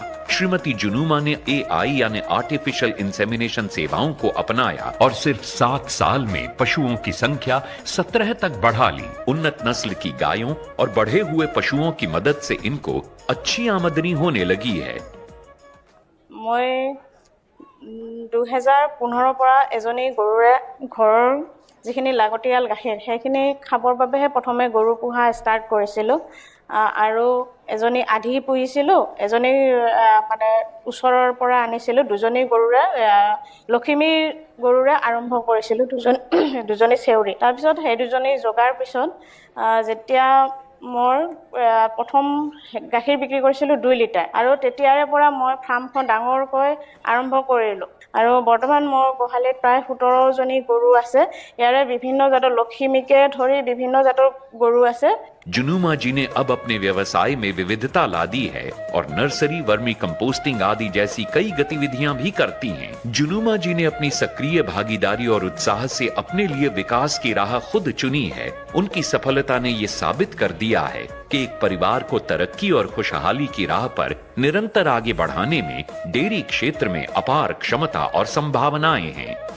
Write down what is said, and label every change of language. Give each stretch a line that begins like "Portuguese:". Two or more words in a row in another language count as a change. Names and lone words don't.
Hindi: श्रीमती जुनुमा ने AI यानी
English: artificial insemination
Hindi: सेवाओं को अपनाया और सिर्फ 7 साल में पशुओं की संख्या 17 तक बढ़ा ली। उन्नत नस्ल की गायों और बढ़े हुए पशुओं की मदद से इनको अच्छी आमदनी होने लगी है।
Assamese: मैं 2015 পৰা এজনী গৰুৰে ঘৰৰ যিখিনি লাগতিয়াল গাখীৰ সেইখিনি খাবৰ বাবেহে প্ৰথমে গৰু পোহা ষ্টাৰ্ট কৰিছিলোঁ। আৰু এজনী আধি পুহিছিলোঁ, এজনী মানে ওচৰৰ পৰা আনিছিলোঁ। দুজনী গৰুৰে লখিমীৰ গৰুৰে আৰম্ভ কৰিছিলোঁ, দুজনী চেউৰী। তাৰপিছত সেই দুজনী জগাৰ পিছত যেতিয়া মই প্ৰথম গাখীৰ বিক্ৰী কৰিছিলোঁ 2 লিটাৰ, আৰু তেতিয়াৰে পৰা মই ফাৰ্মখন ডাঙৰকৈ আৰম্ভ কৰিলোঁ। আৰু বৰ্তমান মোৰ গোহালিত প্ৰায় 17 জনী গৰু আছে। ইয়াৰে বিভিন্ন জাতৰ লখিমীকে ধৰি বিভিন্ন জাতৰ গৰু আছে।
Hindi: जुनुमा जी ने अब अपने व्यवसाय में विविधता ला दी है और नर्सरी,
English: vermi composting
Hindi: आदि जैसी कई गतिविधियां भी करती हैं। जुनुमा जी ने अपनी सक्रिय भागीदारी और उत्साह से अपने लिए विकास की राह खुद चुनी है। उनकी सफलता ने ये साबित कर दिया है कि एक परिवार को तरक्की और खुशहाली की राह पर निरंतर आगे बढ़ाने में डेयरी क्षेत्र में अपार क्षमता और संभावनाएं हैं।